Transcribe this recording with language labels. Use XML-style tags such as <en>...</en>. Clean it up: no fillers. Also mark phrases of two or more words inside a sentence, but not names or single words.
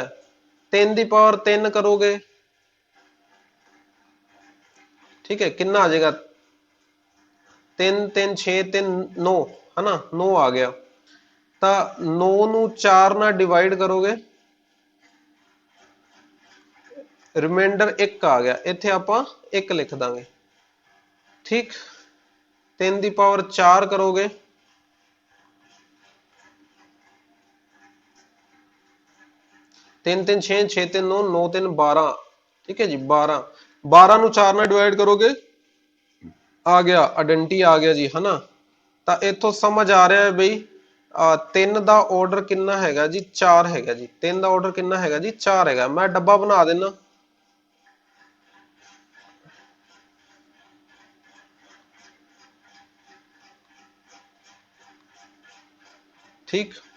<pa>3 ਦੀ ਪਾਵਰ 3 ਕਰੋਗੇ, ਠੀਕ ਹੈ, ਕਿੰਨਾ ਆ ਜਾਏਗਾ 3 3 6 3 9 ਹੈ ਨਾ, 9 ਆ ਗਿਆ। ਤਾਂ 9 ਨੂੰ 4 ਨਾਲ ਡਿਵਾਈਡ ਕਰੋਗੇ, ਰਿਮਾਈਂਡਰ 1 ਆ ਗਿਆ, ਇੱਥੇ ਆਪਾਂ 1 ਲਿਖ ਦਾਂਗੇ। ਠੀਕ, 3 ਦੀ ਪਾਵਰ 4 ਕਰੋਗੇ,</pa> <hi>तीन तीन छह, छह तीन नौ, नौ तीन 12, ठीक है जी</hi> <pa>12, 12 ਨੂੰ 4 ਨਾਲ ਡਿਵਾਈਡ ਕਰੋਗੇ, ਆ ਗਿਆ ਆਇਡੈਂਟੀ ਆ ਗਿਆ ਜੀ ਹਨਾ। ਤਾਂ ਇੱਥੋਂ ਸਮਝ ਆ ਰਿਹਾ ਹੈ ਬਈ 3 ਦਾ ਆਰਡਰ ਕਿੰਨਾ ਹੈਗਾ ਜੀ 4 ਹੈਗਾ ਜੀ, 3 ਦਾ ਆਰਡਰ ਕਿੰਨਾ ਹੈਗਾ ਜੀ 4 ਹੈਗਾ। ਮੈਂ ਡੱਬਾ ਬਣਾ ਦੇਣਾ, ਠੀਕ।</pa>